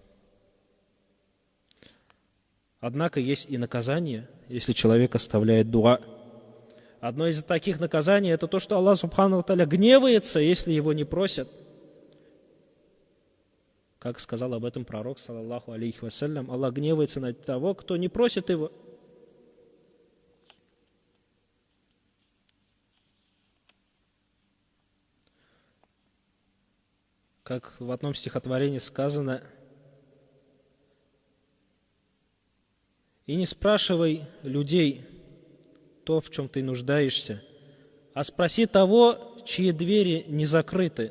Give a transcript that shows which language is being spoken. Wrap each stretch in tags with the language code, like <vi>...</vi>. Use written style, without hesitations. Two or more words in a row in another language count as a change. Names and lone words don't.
<ru>Однако есть и наказание, если человек оставляет дуа. Одно из таких наказаний – это то, что Аллах</ru> <ar>سبحانه وتعالى</ar> <ru>гневается, если его не просят. Как сказал об этом пророк,</ru> <ar>صلى الله عليه وسلم,</ar> <ru>Аллах гневается на того, кто не просит его. Как в одном стихотворении сказано: «И не спрашивай людей то, в чем ты нуждаешься, а спроси того, чьи двери не закрыты.</ru>